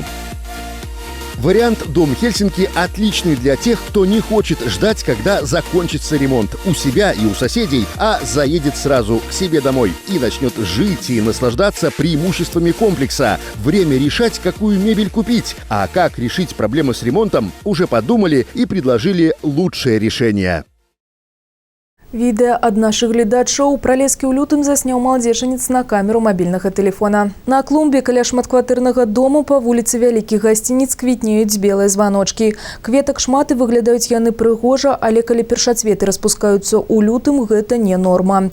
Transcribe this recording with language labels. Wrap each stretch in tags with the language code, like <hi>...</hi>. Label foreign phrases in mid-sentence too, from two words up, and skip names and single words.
<ru>Вариант «Дом Хельсинки» отличный для тех, кто не хочет ждать, когда закончится ремонт у себя и у соседей, а заедет сразу к себе домой и начнет жить и наслаждаться преимуществами комплекса. Время решать, какую мебель купить. А как решить проблемы с ремонтом, уже подумали и предложили лучшее решение.</ru> <be>Відэа ад нашых гледачоў пралескі ў лютым засняў маладзечанец на камеру мабільнага тэлефона. На клумбе каля шматкватэрнага дому па вуліцы вялікіх гасцініц квітнеюць белыя званочкі. Кветак шмат і выглядаюць яны прыгожа, але калі першацветы распускаюцца ў лютым, гэта не норма.</be>